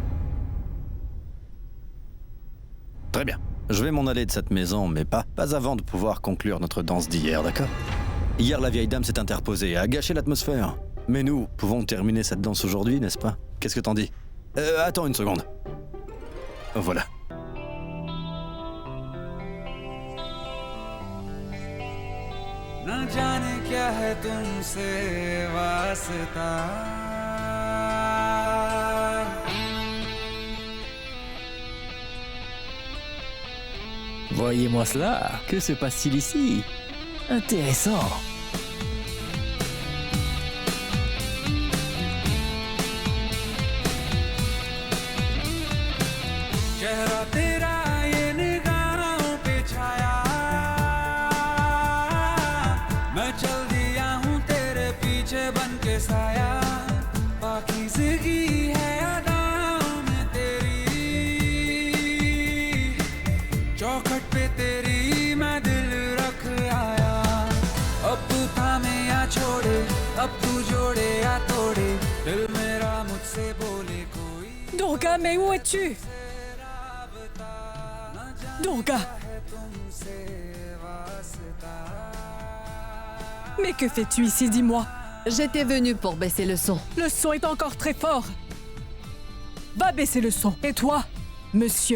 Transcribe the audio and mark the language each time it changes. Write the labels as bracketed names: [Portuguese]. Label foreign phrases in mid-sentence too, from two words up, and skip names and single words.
[French] Très bien. Je vais m'en aller de cette maison, mais pas avant de pouvoir conclure notre danse d'hier, d'accord? Hier, la vieille dame s'est interposée, a gâché l'atmosphère. Mais nous pouvons terminer cette danse aujourd'hui, n'est-ce pas? Qu'est-ce que t'en dis? Attends une seconde. Voilà. [Hindi] न जाने क्या है तुमसे वास्ता [French] Voyez-moi cela. Que se passe-t-il ici? Intéressant. [Hindi] चेहरा तेरा ये निगाहों पे छाया मैं चल दिया हूँ तेरे पीछे बन के साया पाकीज़गी है अदाओं में तेरी चौखट पे तेरी मैं दिल रख आया अब तू थामे या छोड़े अब तू जोड़े या तोड़े दिल मेरा मुझसे बोले कोई [French] Durga, mais où es-tu? Durga! Mais que fais-tu ici, dis-moi? J'étais venue pour baisser le son. Le son est encore très fort. Va baisser le son. Et toi, monsieur,